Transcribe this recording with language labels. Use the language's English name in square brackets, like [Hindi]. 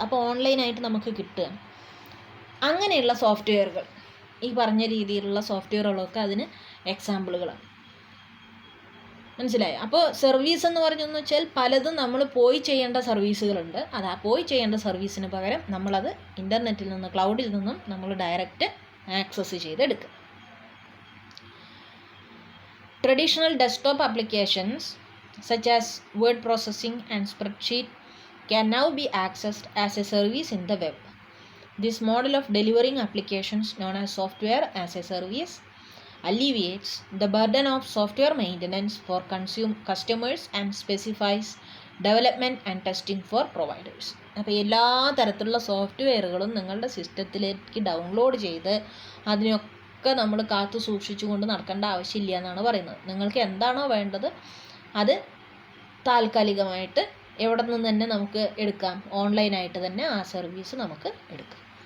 [Malayalam] അപ്പോൾ ഓൺലൈനായിട്ട് നമുക്ക് കിട്ടുക. അങ്ങനെയുള്ള സോഫ്റ്റ്വെയറുകൾ, ഈ പറഞ്ഞ രീതിയിലുള്ള സോഫ്റ്റ്വെയറുകളൊക്കെ അതിന് എക്സാമ്പിളുകളാണ്. മനസ്സിലായോ? അപ്പോൾ സർവീസ് എന്ന് പറഞ്ഞെന്ന് വെച്ചാൽ പലതും നമ്മൾ പോയി ചെയ്യേണ്ട സർവീസുകളുണ്ട്. അത് ആ പോയി ചെയ്യേണ്ട സർവീസിന് പകരം നമ്മളത് ഇൻ്റർനെറ്റിൽ നിന്ന്, ക്ലൗഡിൽ നിന്നും നമ്മൾ ഡയറക്റ്റ് ആക്സസ് ചെയ്തെടുക്കുക. [English] Traditional desktop applications such as word processing and spreadsheet can now be accessed as a service in the web. This model of delivering applications known as software as a service alleviates the burden of software maintenance for customers and specifies development and testing for providers. [Malayalam] അപ്പോൾ എല്ലാ തരത്തിലുള്ള സോഫ്റ്റ്വെയറുകളും നിങ്ങളുടെ സിസ്റ്റത്തിലേക്ക് download ചെയ്ത് അതിനൊക്കെ നമ്മൾ കാത്തു സൂക്ഷിച്ചുകൊണ്ട് നടക്കേണ്ട ആവശ്യമില്ല എന്നാണ് പറയുന്നത്. നിങ്ങൾക്ക് എന്താണോ വേണ്ടത് അത് താൽക്കാലികമായിട്ട് എവിടെ നിന്ന് തന്നെ നമുക്ക് എടുക്കാം, ഓൺലൈനായിട്ട് തന്നെ ആ സർവീസ് നമുക്ക് എടുക്കാം.